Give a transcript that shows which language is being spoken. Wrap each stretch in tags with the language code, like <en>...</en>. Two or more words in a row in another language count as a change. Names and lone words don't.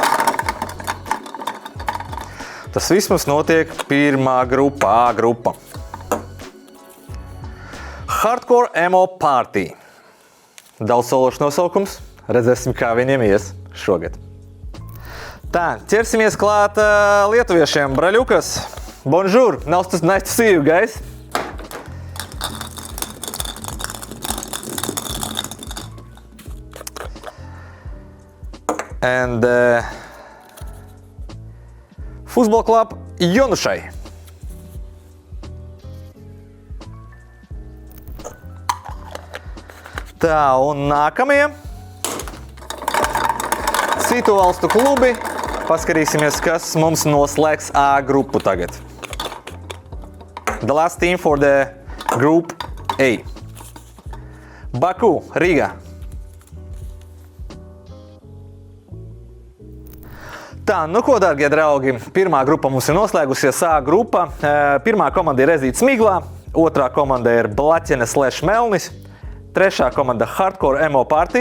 <lv>Tas viss mums notiek pirmā grupa, A grupa. Hardcore Emo Party. Daudz sološu nosaukums. Redzēsim, kā viņiem ies šogad. Tā, ķersimies klāt lietuviešiem. Braļukas.</lv> <en>Bonjour. Nice to see you, guys. And Football Club Jonušai.</en> <lv>Tā, un nākamie. Citu valstu klubi. Paskatīsimies, kas mums noslēgs A grupu tagad.</lv> <en>The last team for the group A. Baku, Riga.</en> <lv>Tā, nu ko, dārgie draugi, pirmā grupa mums ir noslēgusies, A grupa. Pirmā komanda ir Ezītis Smiglā, otrā komanda ir Blaķene/Melnis, trešā komanda Hardcore Emo Party.</lv>